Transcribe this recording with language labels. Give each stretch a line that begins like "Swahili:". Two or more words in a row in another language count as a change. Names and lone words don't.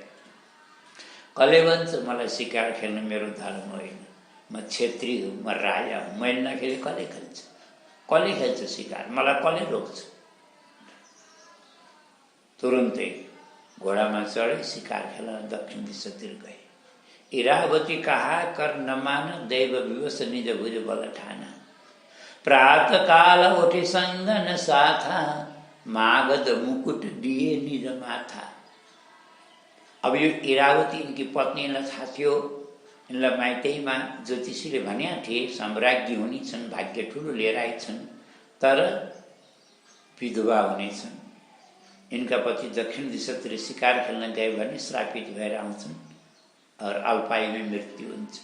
Nepali: कसले भन्छ मलाई शिकार खेल्न मेरो धर्म होइन, म क्षेत्री हुँ, म राजा हुँ, मैले नखेले कसले खेल्छ, कसले खेल्छ शिकार, मलाई कसले रोक्छ। तुरुन्तै घोडामा चढे, शिकार खेल्न दक्षिण दिशातिर गए।
Awadhi: इरावती कहा कर न मान, दैव विवश निज भुज बल ठाना। प्रातः काल उठे संगन साथा, मागध मुकुट दिए निज माथा।
Nepali: अब यो इरावती इनकी पत्नीलाई थाहा थियो, यिनलाई माइतैमा ज्योतिषीले भनेका थिए सम्राज्ञी हुने छन्, भाग्य ठुलो लिएर आइछन्, तर विधवा हुनेछन्। इनका पति दक्षिण दिशातिर शिकार खेल्न गए भने श्रापित भएर आउँछन् और अल्पायुमै मृत्यु हुन्छ।